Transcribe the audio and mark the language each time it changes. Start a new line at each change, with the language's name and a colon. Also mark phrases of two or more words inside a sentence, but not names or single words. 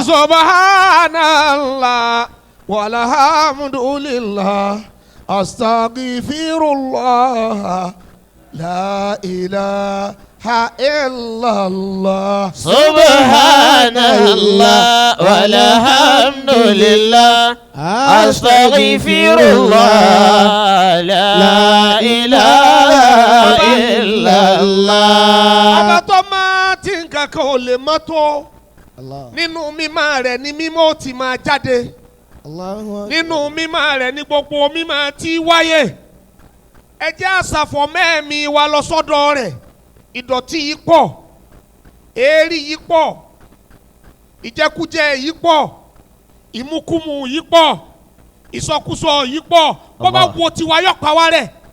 Arabic: سبحان الله والحمد لله أستغفر الله لا إله إلا الله سبحان الله والحمد لله أستغفر الله لا إله إلا الله.
Yoruba: ọba tó máa tí nǹkan kan ò lè mọ́ tó nínú mímọ́ rẹ̀ ni mímọ́ ti máa jáde nínú mímọ́ rẹ̀ ni gbogbo mímọ́ ti wáyé ẹ jẹ́ àṣàfọ̀ mẹ́ẹ̀mí wa lọ sọ́dọ̀ rẹ̀ ìdọ̀tí yìí pọ̀ èérí yìí pọ̀ ìjẹkújẹ yìí pọ̀ ìmúkúmu yìí pọ̀ ìsọkúsọ yìí pọ̀ bó bá wo tiwa yọ pa wá rẹ̀